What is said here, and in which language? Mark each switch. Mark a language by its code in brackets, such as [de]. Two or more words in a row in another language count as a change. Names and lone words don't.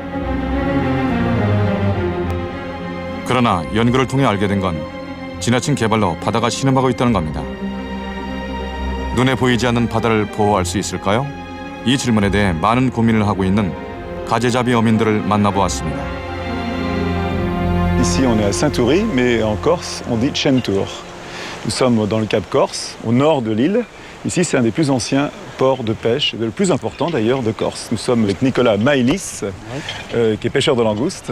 [ko] 그러나 연구를 통해 알게 된 건 지나친 개발로 바다가 신음하고 있다는 겁니다. 눈에 보이지 않는 바다를 보호할 수 있을까요? 이 질문에 대해 많은 고민을 하고 있는 가재잡이 어민들을 만나보았습니다. [fr] Ici, on est à Saint-Toury, mais en Corse, on dit Chentour. Nous sommes dans le Cap Corse, au nord de l'île. Ici, c'est un des plus anciens ports de pêche, le plus important d'ailleurs de Corse. Nous sommes avec Nicolas Maëlys, qui est pêcheur de langoustes.